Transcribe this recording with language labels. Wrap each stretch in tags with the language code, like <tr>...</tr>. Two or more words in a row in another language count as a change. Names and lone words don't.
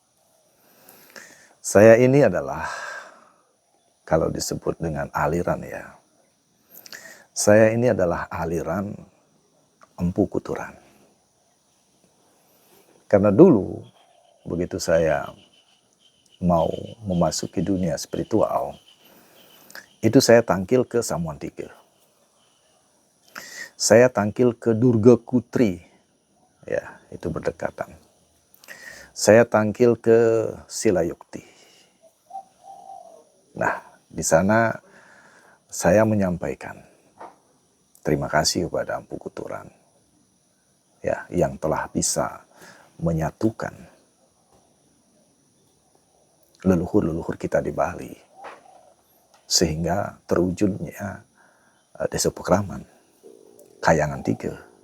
<id>Saya ini adalah, kalau disebut dengan aliran ya, saya ini adalah aliran Empu Kuturan. Karena dulu, begitu saya mau memasuki dunia spiritual, itu saya tangkil ke Samuan Tiga. Saya tangkil ke Durga Kutri, ya, itu berdekatan. Saya tangkil ke Silayukti. Nah, di sana saya menyampaikan terima kasih kepada Empu Kuturan, ya, yang telah bisa menyatukan leluhur-leluhur kita di Bali, sehingga terwujudnya Desa Pekraman, Kayangan Tiga.</id>